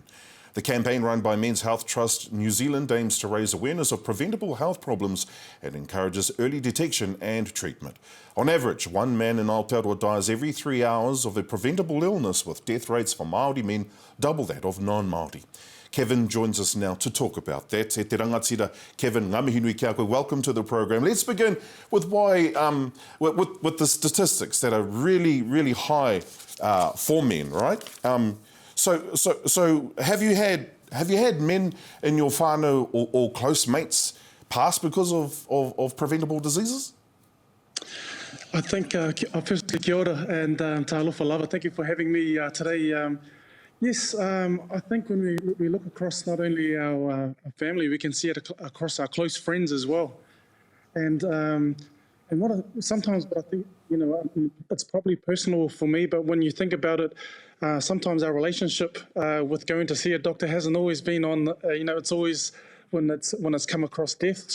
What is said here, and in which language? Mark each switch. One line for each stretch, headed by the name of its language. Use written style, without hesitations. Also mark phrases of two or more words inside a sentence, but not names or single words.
English: The campaign run by Men's Health Trust New Zealand aims to raise awareness of preventable health problems and encourages early detection and treatment. On average, one man in Aotearoa dies every 3 hours of a preventable illness, with death rates for Māori men double that of non-Māori. Keven joins us now to talk about that.
Māori: E te rangatira, Keven, ngā mihi nui kia koe.
English: Welcome to the program. Let's begin with why, with the statistics that are really high for men, right? So have you had men in your whānau or close mates pass because of preventable diseases? I think, firstly,
Māori: kia ora
Samoan: and ta alofa lava.
English: Thank you for having me today. Yes, I think when we look across not only our family, we can see it across our close friends as well. And sometimes I think, it's probably personal for me, but when you think about it, sometimes our relationship with going to see a doctor hasn't always been on, it's always when it's come across death.